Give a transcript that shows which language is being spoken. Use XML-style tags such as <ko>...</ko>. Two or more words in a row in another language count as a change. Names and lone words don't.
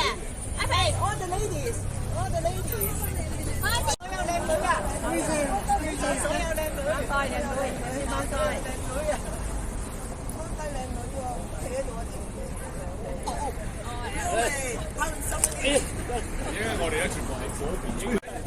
<en>阿肥 ，all the ladies，all the ladies，</en> <yue>所有靚女啊，所有靚女，多謝靚女，多謝靚女啊，多謝靚女喎，企喺度啊，因為我哋咧全部係左邊。</yue>